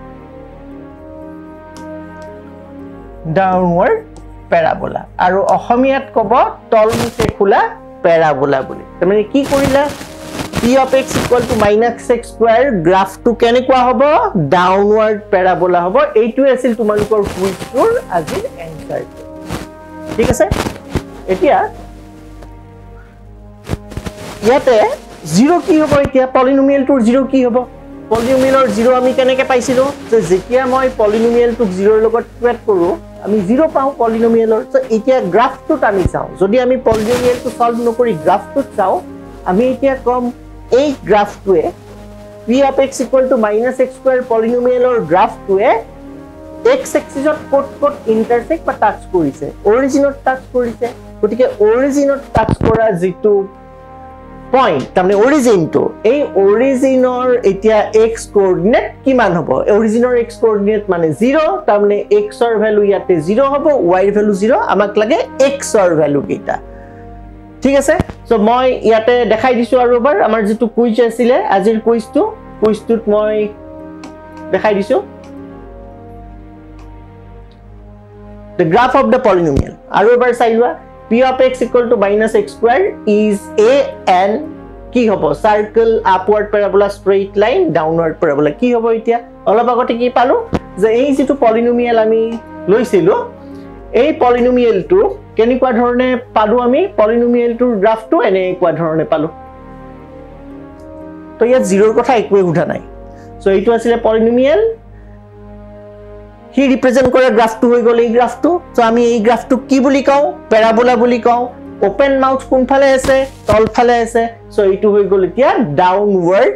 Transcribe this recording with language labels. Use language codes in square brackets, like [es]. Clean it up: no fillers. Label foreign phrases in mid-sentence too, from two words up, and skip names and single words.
[en] downward parabola [as] আৰু অসমীয়াত কব তলমুখে খোলা প্যাৰাবোলা বুলি তাৰমানে কি কৰিলা [en] p of x equal to -x square [as] গ্ৰাফ টু কেনেকুৱা হ'ব [en] downward parabola [as] হ'ব এইটো আছিল তোমালোকৰ কুইজটোৰ আজিৰ এনসাৰ ঠিক আছে এতিয়া ইয়াতে 0 কি হ'ব এতিয়া পলিনোমিয়েলটোৰ 0 কি হ'ব পলিনোমিয়েলৰ 0 আমি কেনেকৈ পাইছিলো যে যেতিয়া মই পলিনোমিয়েলটোক 0 ৰ লগত ইকুৱেট কৰো আমি 0 পাও পলিনোমিয়েলৰ সো এতিয়া গ্ৰাফটো আমি চাও যদি আমি পলিনোমিয়েলটো সলভ নকৰি গ্ৰাফটো চাও আমি এতিয়া কম এই গ্ৰাফটোৱে [en] p of x equal to -x square [as] পলিনোমিয়েলৰ গ্ৰাফটোৱে x এক্সিছত কত ইন্টাৰসেক্ট বা টাচ কৰিছে অৰিজিনত টাচ কৰিছে গতিকে অৰিজিনত টাচ কৰা যেটো পয়েন্ট তাৰমানে অৰিজিনটো এই অৰিজিনৰ এতিয়া [en] x coordinate [as] কিমান হ'ব অৰিজিনৰ [en] x coordinate [as] মানে 0 তাৰমানে x ৰ ভ্যালু ইয়াতে 0 হ'ব y ৰ ভ্যালু 0 আমাক লাগে x ৰ ভ্যালু কেইটা ঠিক আছে সো মই ইয়াতে দেখাই দিছো আৰু এবাৰ আমাৰ যেটো কুইজ আছিল আজিৰ কুইজটোত মই দেখাই দিছো [en] the graph of the polynomial [as] আৰু এবাৰ চাইলোৱা [en] p of x equal to -x square is a n [as] কি হ'ব [en] circle upward parabola straight line downward parabola [as] কি হ'ব এতিয়া অলপ আগতে কি পালো যে এই যেটো পলিনোমিয়েল আমি লৈছিলো এই পলিনোমিয়েলটো কেনেকুৱা ধৰণে পালো আমি পলিনোমিয়েলটোৰ গ্ৰাফটো এনেকুৱা ধৰণে পালো তো ইয়াত 0 ৰ কথা একোৱে উঠা নাই সো এইটো আছিল পলিনোমিয়েল হি ৰিপ্ৰেজেন্ট কৰা গ্ৰাফটো হৈ গল এই গ্ৰাফটো সো আমি এই গ্ৰাফটো কি বুলি কওঁ প্যাৰাবোলা বুলি কওঁ [en] open mouth [as] কোন ফালে আছে তল ফালে আছে সো এইটো হৈ গল এতিয়া ডাউনৱাৰ্ড